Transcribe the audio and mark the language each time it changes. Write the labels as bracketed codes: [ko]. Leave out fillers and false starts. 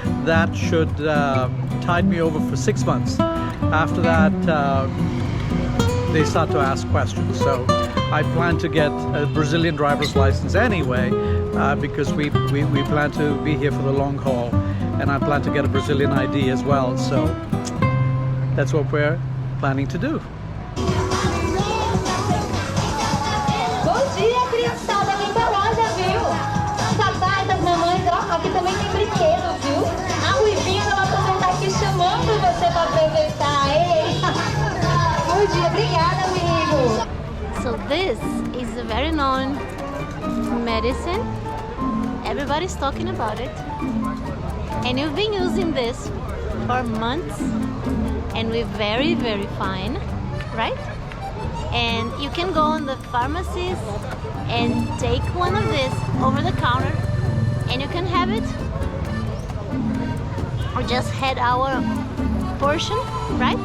[en] That should tide me over for 6 months. After that, they start to ask questions. So I plan to get a Brazilian driver's license anyway, because we plan to be here for the long haul, and I plan to get a Brazilian ID as well. So that's what we're planning to do. [pt] Bom dia, criançada, vem pra loja, viu? Os papais, as mamães, ó, aqui também tem brinquedo, viu? A Ruivinha da Lotação tá aqui chamando você pra aproveitar, hein? Bom dia, obrigada, amigo. [en] So this is a very known medicine. Everybody's talking about it. And you've been using this for months. And we're very, very fine, right? And you can go in the pharmacies and take one of this over the counter, and you can have it, or just had our portion, right?